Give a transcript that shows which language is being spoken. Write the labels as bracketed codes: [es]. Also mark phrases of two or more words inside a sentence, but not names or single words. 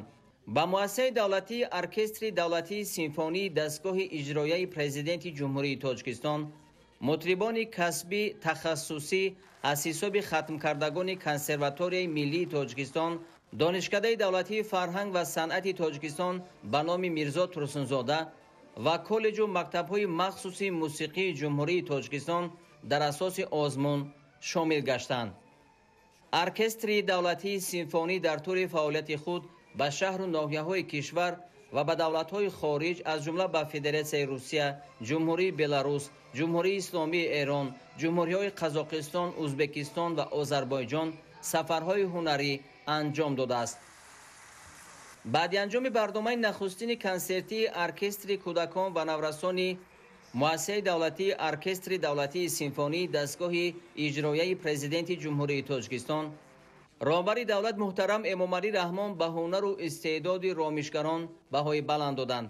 [tg] ба муассисаи давлатии оркестри давлатии симфонии дастгоҳи иҷроияи президенти ҷумҳурии Тоҷикистон мутрибони касбӣ тахассусӣ аз ҳисоби хатмкардагони консерваторияи миллии Тоҷикистон, донишкадаи давлатии фарҳанг ва санъати Тоҷикистон ба номи Мирзо Турсунзода ва коллеҷу мактабҳои махсуси мусиқии ҷумҳурии Тоҷикистон дар асоси озмун шомил гаштанд. оркестри давлатии симфонӣ дар тӯри фаъолияти худ ба шаҳру ноҳияҳои кишвар ва ба давлатҳои хориҷ аз ҷумла ба Федератсияи Русия, Ҷумҳурии Беларус, Ҷумҳурии Исломии Эрон, ҷумҳуриҳои Қазоқистон, Ӯзбекистон ва Озарбойҷон сафарҳои ҳунарӣ анҷом дода аст. Баъд анҷоми барномаи нахустини консертии оркестри кӯдакон ва наврасони муассисаи давлатии оркестри давлатии симфонии дастгоҳи иҷроияи Президенти Ҷумҳурии Тоҷикистон, Раҳбари давлат муҳтарам Эмомалӣ Раҳмон ба ҳунар ва истеъдоди ромишгарон баҳои баланд доданд.